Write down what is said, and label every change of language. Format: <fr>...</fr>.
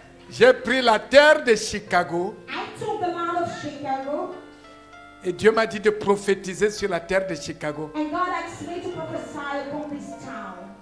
<fr>J'ai pris la terre de Chicago</fr> <en>I took the land of Chicago</en> <fr>Et Dieu m'a dit de prophétiser sur la terre de Chicago.</fr> <en>And God asked me to prophesy upon this town.</en>